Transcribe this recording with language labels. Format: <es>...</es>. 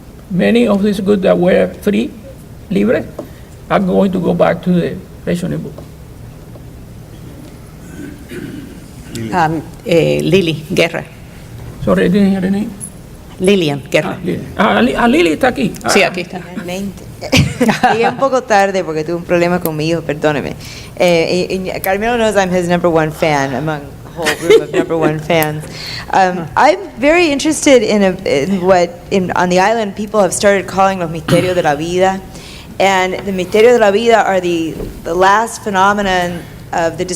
<en>Many of these goods that were free, libre, are going to go back to the rationing book. Lili Guerra. Sorry, I didn't hear the name. Lilian Guerra.</en> <es>Lili está aquí. Sí, aquí está. Realmente. Llegué un poco tarde porque tuve un problema con mi hijo, perdóneme.</es> <en>Carmelo knows I'm his #1 fan among a whole group of #1 fans. I'm very interested in what on the island people have started calling</en> <es>los misterios de la vida.</es> <en>And the</en> <es>misterios de la vida</es> <en>are the last phenomenon of the</en>